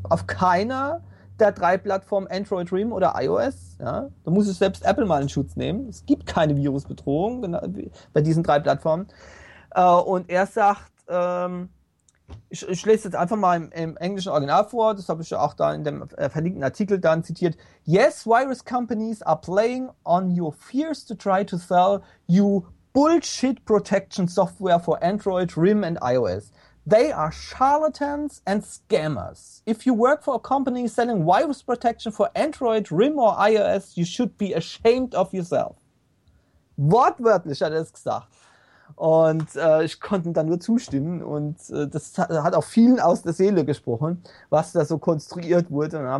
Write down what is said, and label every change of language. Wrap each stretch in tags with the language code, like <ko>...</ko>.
<de>Auf keiner der drei Plattformen Android, Rim oder iOS, ja. Da muss ich selbst Apple mal in Schutz nehmen. Es gibt keine Virusbedrohung bei diesen drei Plattformen. Und er sagt, Ich lese jetzt einfach mal im englischen Original vor, das habe ich ja auch da in dem verlinkten Artikel dann zitiert.</de> <en>Yes, virus companies are playing on your fears to try to sell you bullshit protection software for Android, RIM and iOS. They are charlatans and scammers. If you work for a company selling virus protection for Android, RIM or iOS, you should be ashamed of yourself.</en> <de>Wortwörtlich hat er es gesagt. Und ich konnte da nur zustimmen und das hat auch vielen aus der Seele gesprochen, was da so konstruiert wurde, ne?</de>